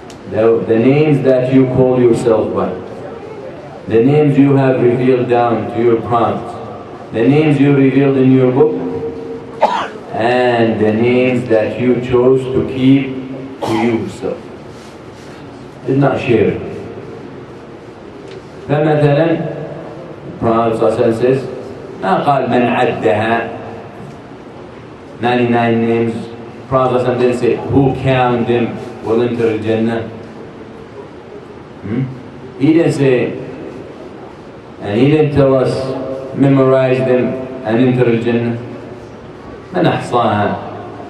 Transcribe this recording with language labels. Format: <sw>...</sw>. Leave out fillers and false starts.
<en>The names that you call yourself by. The names you have revealed down to your prophets. The names you revealed in your book. And the names that you chose to keep to yourself. Did not share it.</en> <ar>فمثلا</ar> <en>Prophet ﷺ says,</en> <ar>ما قال من عدها</ar> <en>99 names. Prophet ﷺ didn't say who counted them will enter Jannah. He didn't say, and he didn't tell us memorize them and enter Jannah.</en> <ar>من أحصاها.</ar>